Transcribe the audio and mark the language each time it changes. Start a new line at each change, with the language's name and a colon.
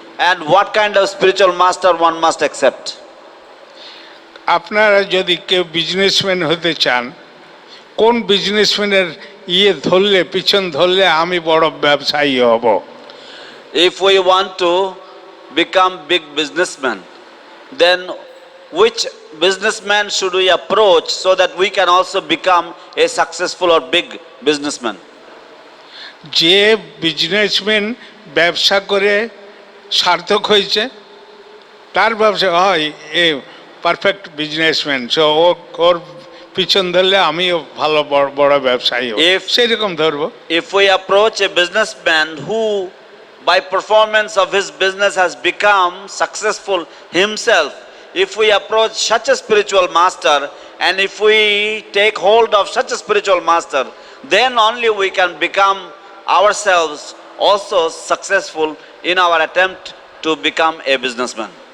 English: And what kind of spiritual master one must accept?
Bangla: আপনারা যদি কেউ বিজনেসম্যান হতে চান, কোন বিজনেসম্যানের ধরলে পিছন ধরলে আমি বড় ব্যবসায়ী হব?
English: If we want to become big businessmen, then which businessman should we approach so that we can also become a successful or big businessman?
Bangla: যে বিজনেসম্যান ব্যবসা করে সার্থক হয়েছে, তার ব্যবসা হয় এ পারফেক্ট বিজনেসম্যান। সো ওর পিছন ধরলে আমিও ভালো বড় ব্যবসায়ী হব, সেরকম ধরবো।
English: If we approach a businessman who by performance of his business has become successful himself, if we approach such a spiritual master and if we take hold of such a spiritual master, then only we can become ourselves also successful in our attempt to become a businessman.